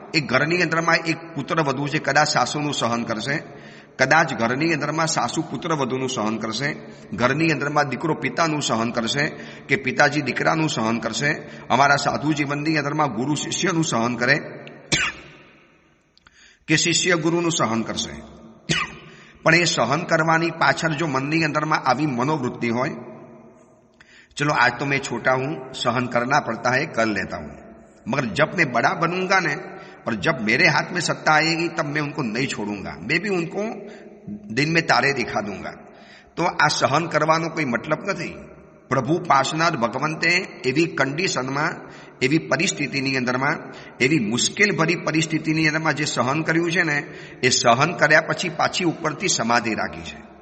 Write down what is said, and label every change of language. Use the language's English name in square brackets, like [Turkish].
[Gujarati] એક ઘરની અંદરમાં એક પુત્ર વધુ છે, કદાચ સાસુનું સહન કરશે, કદાચ ઘરની અંદરમાં સાસુ પુત્ર વધુનું સહન કરશે, ઘરની અંદરમાં દીકરો પિતાનું સહન કરશે, કે પિતાજી દીકરાનું સહન કરશે. અમારા સાધુ જીવનની અંદરમાં ગુરુ શિષ્યનું સહન કરે, કે શિષ્ય ગુરુનું સહન કરશે. પણ એ સહન કરવાની પાછળ જો મનની અંદરમાં આવી મનોવૃત્તિ હોય, ચલો [Hindi] आज तो मैं छोटा हूं, सहन करना पड़ता है, कर लेता हूं, मगर जब मैं बड़ा बनूंगा ने और जब मेरे हाथ में सत्ता आएगी तब मैं उनको नहीं छोड़ूंगा, मैं भी उनको दिन में तारे दिखा दूंगा. [Gujarati] तो આ સહન કરવાનો કોઈ મતલબ નથી. પ્રભુ પાસનાર ભગવંતે એવી કન્ડિશનમાં, એવી પરિસ્થિતિની અંદરમાં, એવી મુશ્કેલ ભરી પરિસ્થિતિની અંદરમાં જે સહન કર્યું છે ને, એ સહન કર્યા પછી પાછી ઉપરથી સમાધિ રાખી છે.